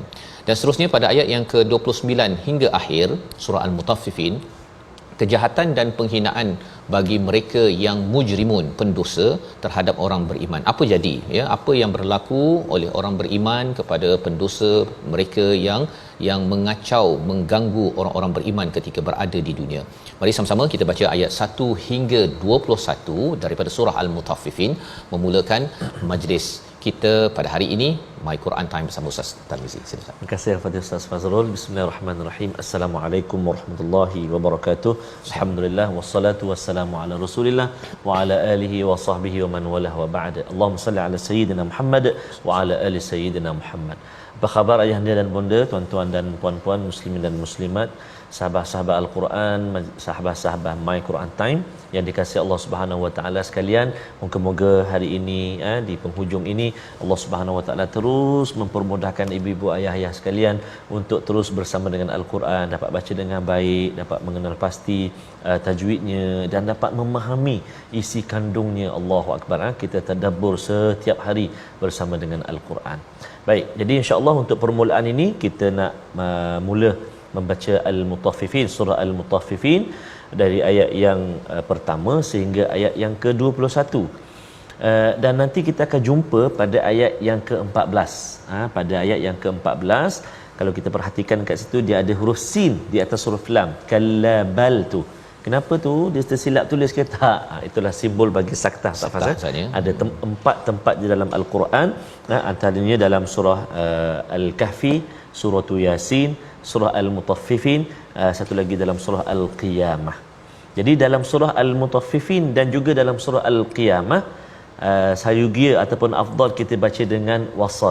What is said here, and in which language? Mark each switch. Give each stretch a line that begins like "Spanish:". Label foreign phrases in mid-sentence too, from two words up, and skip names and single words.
Malay: Dan seterusnya pada ayat yang ke-29 hingga akhir surah Al-Mutaffifin, kejahatan dan penghinaan bagi mereka yang mujrimun, pendosa terhadap orang beriman. Apa jadi ya, apa yang berlaku oleh orang beriman kepada pendosa, mereka yang mengacau, mengganggu orang-orang beriman ketika berada di dunia. Mari sama-sama kita baca ayat 1 hingga 21 daripada surah Al-Mutaffifin, memulakan majlis kita pada hari ini My Quran Time bersama Ustaz Tarmizi. Silakan. Terima kasih kepada Ustaz Fazrul.
Arabic: بسم الله الرحمن الرحيم. السلام عليكم ورحمة الله وبركاته. الحمد لله والصلاة والسلام على رسول الله وعلى آله وصحبه ومن والاه وبعد. اللهم صل على سيدنا محمد وعلى آل سيدنا محمد.
Malay: Apa khabar ayahanda dan bonda, tuan-tuan dan puan-puan, muslimin dan muslimat, sahabat-sahabat Al-Quran, sahabat-sahabat My Quran Time yang dikasihi
Arabic: الله سبحانه وتعالى
Malay: sekalian. Moga-moga hari ini di penghujung ini
Arabic: الله سبحانه وتعالى
Malay: terus mempermudahkan ibu-ibu ayah-ayah sekalian untuk terus bersama dengan Al-Quran, dapat baca dengan baik, dapat mengenal pasti tajwidnya dan dapat memahami isi kandungnya.
Arabic: الله أكبر.
Malay: Kita tadabbur setiap hari bersama dengan Al-Quran. Baik, jadi insya-Allah untuk permulaan ini kita nak mula membaca Al-Mutaffifin, surah Al-Mutaffifin dari ayat yang pertama sehingga ayat yang ke-21. Dan nanti kita akan jumpa pada ayat yang ke-14. Pada ayat yang ke-14, kalau kita perhatikan kat situ dia ada huruf sin di atas huruf lam.
Arabic: كلا بل تو.
Malay: Kenapa tu dia tersilap tulis ke tak? Itulah simbol bagi saktah tak faham. Ada 4 tempat di dalam al-Quran, antaranya dalam surah Al-Kahfi, surah Yasin, surah Al-Mutaffifin, satu lagi dalam surah Al-Qiyamah. Jadi dalam surah Al-Mutaffifin dan juga dalam surah Al-Qiyamah, sayugia ataupun afdal kita baca dengan wasal.